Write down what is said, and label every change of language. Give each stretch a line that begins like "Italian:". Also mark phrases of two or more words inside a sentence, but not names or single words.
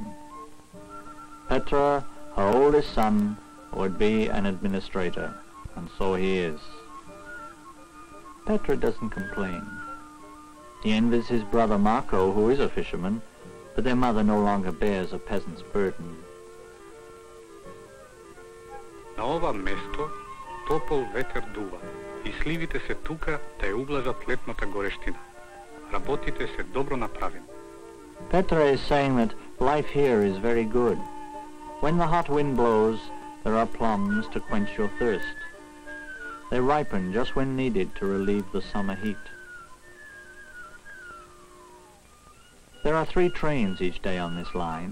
English: Petr, her oldest son, would be an administrator, and so he is. Petr doesn't complain. He envies his brother Marko, who is a fisherman, but their mother no longer bears a peasant's burden.
Macedonian: На ова место топол ветер дува и сливите се тука да ја ублажат летната горештина. Работите се добро направени.
English: Petr is saying that life here is very good. When the hot wind blows, there are plums to quench your thirst. They ripen just when needed to relieve the summer heat. There are 3 trains each day on this line.